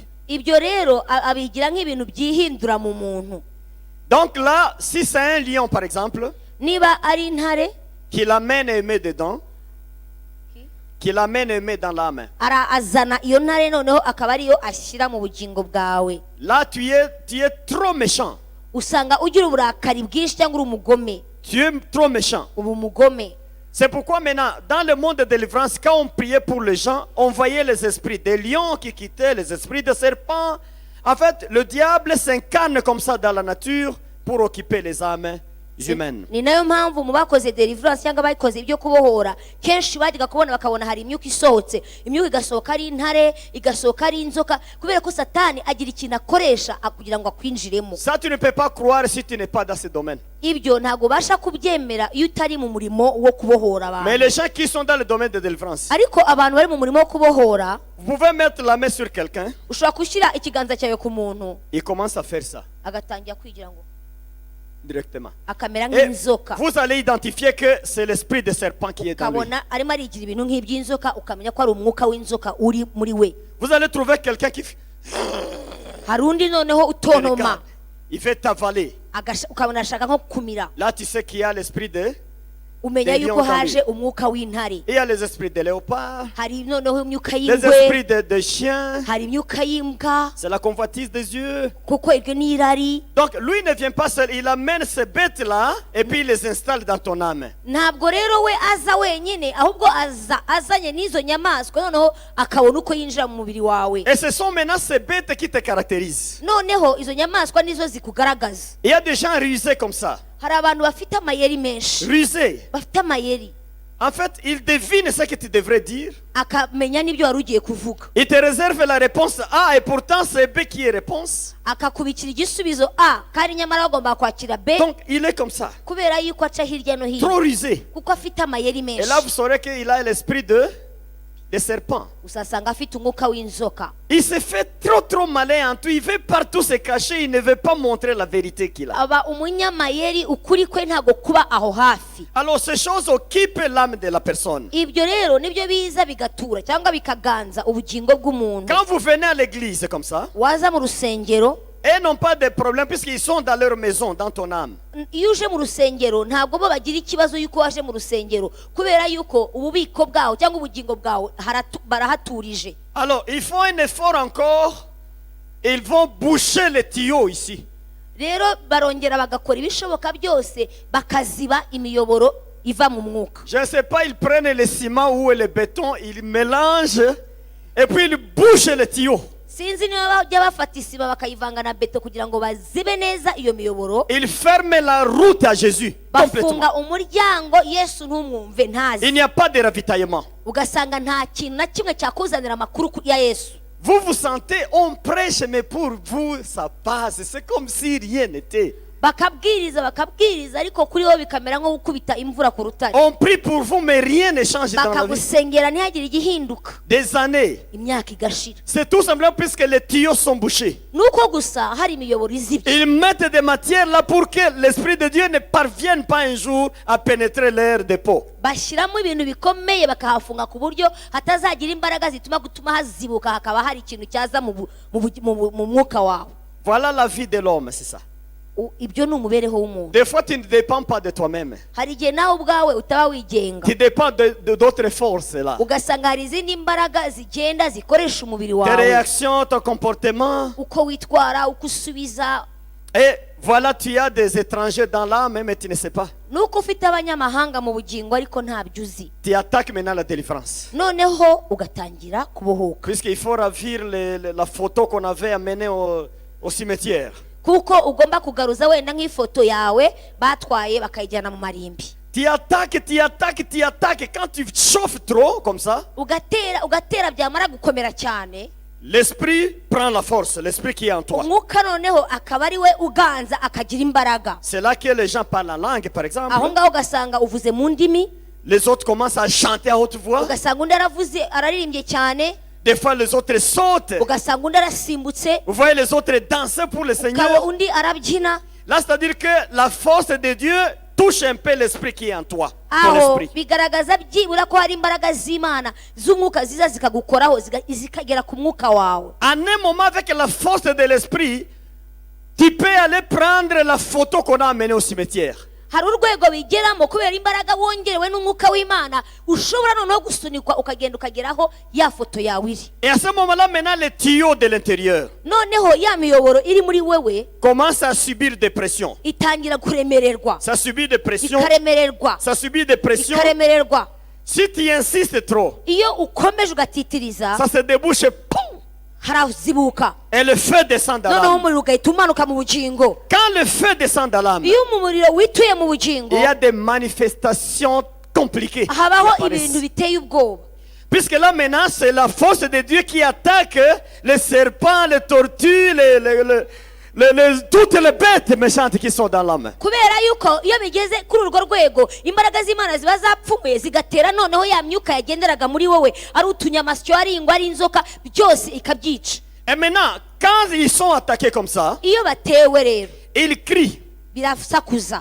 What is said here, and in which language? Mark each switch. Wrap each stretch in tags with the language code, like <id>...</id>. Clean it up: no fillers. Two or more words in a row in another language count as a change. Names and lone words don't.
<rw>Ibyo rero abigira nk'ibintu byihindura mu muntu.</rw> <fr>Donc là, si c'est un lion par exemple,</fr> <rw>Niba ari intare,</rw> <fr>qui l'amène aimer dedans, qui l'amène aimer dans la main.</fr> <rw>azana iyo ntare noneho akaba ariyo ashyira mu bugingo bwawe.</rw> <fr>Là, tu es trop méchant.</fr> <rw>Usanga ugira uburakari bwinshi cyangwa uri umugome.</rw> <fr>Tu es trop méchant.</fr> <rw>Ubu umugome.</rw> <fr>C'est pourquoi maintenant, dans le monde de délivrance, quand on priait pour les gens, on voyait les esprits des lions qui quittaient, les esprits de serpents. En fait, le diable s'incarne comme ça dans la nature pour occuper les âmes humaines.</fr> <rw>Ni nayo mpamvu mu bakoze deliverance cyangwa bayikoze ibyo kubohora kenshi bajyaga kubona bakabona hari imyuka isohotse, imyuka igasohoka ari intare, igasohoka ari inzoka, kubera ko satani agira ikintu akoresha kugira ngo akwinjiremo.</rw> <fr>Ça, tu ne peux pas croire si tu n'es pas dans ce domaine.</fr> <rw>Ibyo ntabwo ubasha kubyemera iyo utari mu murimo wo kubohora</rw> <fr>Mais</fr> <rw>abantu.</rw> <fr>les gens qui sont dans le domaine de délivrance,</fr> <rw>Ariko abantu bari mu murimo wo kubohora,</rw> <fr>vous pouvez mettre la main sur quelqu'un,</fr> <rw>ushobora gushyira ikiganza cyawe ku muntu</rw> <fr>il commence à faire ça</fr> <rw>agatangira kwigira ngo</rw> <fr>directement.</fr> <rw>akamera</rw> <fr>Et</fr> <rw>nk'inzoka,</rw> <fr>vous allez identifier que c'est l'esprit de serpent qui est dans lui.</fr> <rw>ukabona arimo arigira ibintu nk'iby'inzoka, ukamenya ko ari umwuka w'inzoka uri muri we.</rw> <fr>Vous allez trouver quelqu'un qui</fr> <rw>Hari undi noneho utontoma,</rw> <fr>regarde, il fait t'avaler.</fr> <rw>ukabona ashaka nko kumira,</rw> <fr>Là, tu sais qu'il y a l'esprit de...</fr> <rw>umenya</rw> <fr>Des</fr> <rw>yuko</rw> <fr>lions</fr> <rw>haje umwuka w'intare.</rw> <fr>Il y a les esprits de léopard,</fr> <rw>Hari noneho imyuka</rw> <fr>les</fr> <rw>y'ingwe,</rw> <fr>esprits de chiens.</fr> <rw>hari imyuka y'imbwa,</rw> <fr>C'est la convoitise des yeux.</fr> <rw>kuko iryo ni irari.</rw> <fr>Donc, lui ne vient pas seul. Il amène ces bêtes-là et puis il les installe dans ton âme.</fr> <rw>Ntabwo rero we aza wenyine, ahubwo azanye n'izo nyamaswa noneho akabona uko yinjira mu mubiri wawe.</rw> <fr>Et ce sont maintenant ces bêtes qui te caractérisent.</fr> <rw>Noneho izo nyamaswa nizo zikugaragaza.</rw> <fr>Il y a des gens rusés comme ça.</fr> <rw>Hari abantu bafite amayeri menshi,</rw> <fr>Rusés.</fr> <rw>bafite amayeri,</rw> <fr>En fait, ils devinent ce que tu devrais dire.</fr> <rw>akamenya n'ibyo wari ugiye kuvuga,</rw> <fr>Il te réserve la réponse A et pourtant c'est B qui est réponse.</fr> <rw>akakubikira igisubizo A kandi nyamara bagomba kwakira B,</rw> <fr>Donc, il est comme ça.</fr> <rw>kubera yuko aca hirya no hino,</rw> <fr>Trop rusé.</fr> <rw>kuko afite amayeri</rw> <fr>Et</fr> <rw>menshi.</rw> <fr>là, vous saurez qu'il a l'esprit de serpent.</fr> <rw>Usasanga afite umwuka w'inzoka.</rw> <fr>Il se fait trop malin en tout. Il veut partout se cacher. Il ne veut pas montrer la vérité qu'il a.</fr> <rw>Aba umunyamayeri, ukuri kwe ntago kuba aho hafi.</rw> <fr>Alors ces choses occupent l'âme de la personne.</fr> <rw>Ibyo rero nibyo biza bigatura cyangwa bikaganza ubugingo bw'umuntu.</rw> <fr>Quand vous venez à l'église comme ça,</fr> <rw>Waza mu rusengero,</rw> <fr>elles n'ont pas de problème puisqu'ils sont dans leur maison, dans ton âme.</fr> <rw>iyo uje mu rusengero ntabwo bo bagira ikibazo yuko waje mu rusengero, kubera yuko ububiko bwawe cyangwa ubugingo bwawe barahaturije.</rw> <fr>Alors ils font un effort encore. Ils vont boucher les tuyaux ici.</fr> <rw>Rero barongera bagakora ibishoboka byose bakaziba imiyoboro iva mu mwuka.</rw> <fr>Je ne sais pas, ils prennent le ciment ou le béton, ils mélangent et puis ils bouchent les tuyaux.</fr> <rw>Sinzi niba bajya bafata isima bakayivanga na beto kugira ngo bazibe neza iyo miyoboro.</rw> <fr>Ils ferment la route à Jésus complètement.</fr> <rw>Bafunga umuryango Yesu ntumwumve, ntazi.</rw> <fr>Il n'y a pas de ravitaillement.</fr> <rw>Ugasanga nta kintu na kimwe cyakuzanira amakuru ya Yesu.</rw> <fr>Vous vous sentez, on prêche, mais pour vous, ça passe. C'est comme si rien n'était.</fr> <rw>bakabwiriza bakabwiriza ariko kuri bo bikamera nko gukubita imvura ku rutare.</rw> <fr>On prie pour vous, mais rien ne change dans la vie.</fr> <rw>bakagusengera ntihagire igihinduka.</rw> <fr>Des années.</fr> <rw>imyaka igashira.</rw> <fr>C'est tout simplement puisque les tuyaux sont bouchés.</fr> <rw>nuko gusa hari imiyoboro izibye.</rw> <fr>Ils mettent des matières là pour que l'Esprit de Dieu ne parvienne pas un jour à pénétrer leur dépôt.</fr> <rw>bashyiramo ibintu bikomeye bakahafunga ku buryo hatazagira imbaraga gutuma hazibuka hakaba hari ikintu cyaza mu mwuka wawe.</rw> <fr>Voilà la vie de l'homme, c'est ça.</fr> <rw>ibyo ni umubereho w'umuntu.</rw> <fr>Des fois, tu ne dépends pas de toi-même.</fr> <rw>hari igihe nawe ubwawe utaba wigenga.</rw> <fr>Tu dépends d'autres forces là.</fr> <rw>ugasanga hari izindi mbaraga zigenda zikoresha umubiri</rw> <fr>Tes</fr> <rw>wawe.</rw> <fr>réactions, ton comportement.</fr> <rw>uko witwara uko usubiza.</rw> <fr>Et voilà, tu as des étrangers dans l'âme, mais tu ne sais pas.</fr> <rw>nuko ufite abanyamahanga mu bugingo ariko ntabyo uzi.</rw> <fr>Tu attaques maintenant la délivrance.</fr> <rw>noneho ugatangira kubohoka.</rw> <fr>Puisqu'il faut ravir la photo qu'on avait amenée au cimetière.</fr> <rw>kuko ugomba kugaruza wenda nk'ifoto yawe batwaye bakayijyana mu marimbi.</rw> <fr>Tu attaques, tu attaques, tu attaques. Quand tu chauffes trop, comme ça,</fr> <rw>ugatera byamara gukomera cyane.</rw> <fr>l'esprit prend la force, l'esprit qui est en toi.</fr> <rw>umwuka noneho akaba ari we uganza akagira imbaraga.</rw> <fr>C'est là que les gens parlent en langue, par exemple.</fr> <rw>aho ngaho ugasanga uvuze mu ndimi.</rw> <fr>Les autres commencent à chanter à haute voix.</fr> <rw>ugasanga undi araririmbye cyane.</rw> <fr>Des fois, les autres sautent.</fr> <rw>ugasanga undi arasimbutse.</rw> <fr>Vous voyez les autres danser pour le</fr> <rw>ukaba</rw> <fr>Seigneur.</fr> <rw>undi arabyina.</rw> <fr>Là, c'est-à-dire que la force de Dieu touche un peu l'esprit qui est en toi. Ton</fr> <rw>aho</rw> <fr>esprit.</fr> <rw>bigaragaza byibura ko hari imbaraga z'Imana z'umwuka ziza zikagukoraho zikagera ku mwuka wawe.</rw> <fr>En un moment, avec la force de l'esprit, tu peux aller prendre la photo qu'on a amenée au cimetière.</fr> <rw>hari urwego bigeramo kubera imbaraga wongerewe n'umwuka w'Imana ushobora noneho gusunikwa ukagenda ukageraho ya foto yawe iri.</rw> <fr>Et à ce moment-là, maintenant, les tuyaux de l'intérieur</fr> <rw>noneho ya miyoboro iri muri wewe</rw> <fr>commencent à subir des pressions.</fr> <rw>itangira kuremererwa.</rw> <fr>Ça subit des pressions.</fr> <rw>ikaremererwa.</rw> <fr>Ça subit des pressions.</fr> <rw>ikaremererwa.</rw> <fr>Si tu insistes trop,</fr> <rw>iyo ukomeje ugatitiriza</rw> <fr>ça se débouche. Poum!</fr> <rw>harazibuka.</rw> <fr>Et le feu descend dans</fr> <rw>noneho</rw> <fr>l'âme.</fr> <rw>umuriro ugahita umanuka mu bugingo.</rw> <fr>Quand le feu descend dans l'âme,</fr> <rw>iyo umuriro wituye mu bugingo</rw> <fr>il y a des manifestations compliquées. qui</fr> <rw>habaho</rw> <fr>apparaissent.</fr> <rw>ibintu biteye ubwoba.</rw> <fr>Puisque là maintenant, c'est la force de Dieu qui attaque les serpents, les tortues, toutes les bêtes méchantes qui sont dans l'âme.</fr> <rw>kubera yuko iyo bigeze kuri urwo rwego imbaraga z'Imana ziba zapfumuye zigatera noneho ya myuka yagenderaga muri wowe ari utunyamasyo ari ingwa ari inzoka byose ikabyica.</rw> <fr>Et maintenant, quand ils sont attaqués comme ça,</fr> <rw>iyo batewe rero</rw> <fr>ils crient.</fr> <rw>birasakuza.</rw>